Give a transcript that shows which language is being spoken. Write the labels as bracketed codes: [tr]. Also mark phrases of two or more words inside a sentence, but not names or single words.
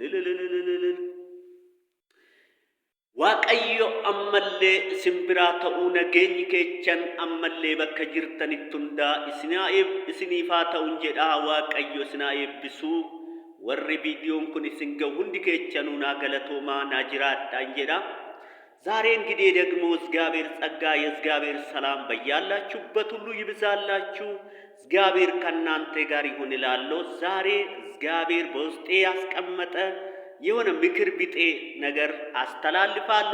[om] waaqayyo ammallee simbiraa ta'uu nageenyi keechan ammallee bakka jirtanitti hundaa isiniif haa ta'uun jedhaa waaqayyo isinaa eebbisuu warri viidiyoon kun isin ga'u hundi keechanuu naa galatoomaa naa jiraadhaan jedha [am] ዛሬ እንግዲህ ደግሞ እግዚአብሔር ጸጋ የእግዚአብሔር ሰላም በያላችሁበት ሁሉ ይብዛላችሁ እግዚአብሔር ከናንተ ጋር ይሁን እላለሁ ዛሬ እግዚአብሔር በውስጤ ያስቀመጠ የሆነ ምክር ቢጤ ነገር አስተላልፋለሁ